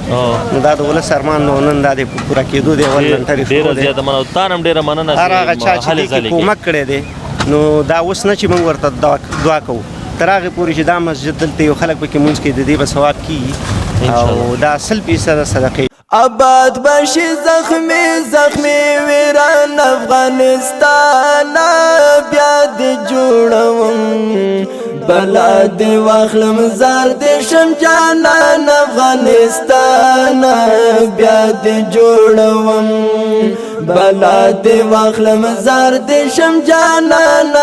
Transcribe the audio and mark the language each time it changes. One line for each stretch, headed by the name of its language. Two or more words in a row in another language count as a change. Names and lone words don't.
Pashto: نو دا د ولس ارمان نو نن دا د پوره کېدو دی. اول لنټر یې ډېره زیاته مننه. تا هم ډېره مننه هر هغه چا چې دې کې کومک کړی دی. نو دا اوس نه چې موږ ورته دعا کوو، تر هغې پورې چې دا مسجد دلته یو خلک پکې مونځ کوي، د دې به ثواب کېږي او دا 100% صدقې.
Persian: آباد باشی زخمی زخمی ویران افغانستان
Pashto: بیا دی جوړوم بلا دی واخلم زار دی شم جانان افغانستان بیا دی جوړوم بلا دی واخلم زار دی شم جانان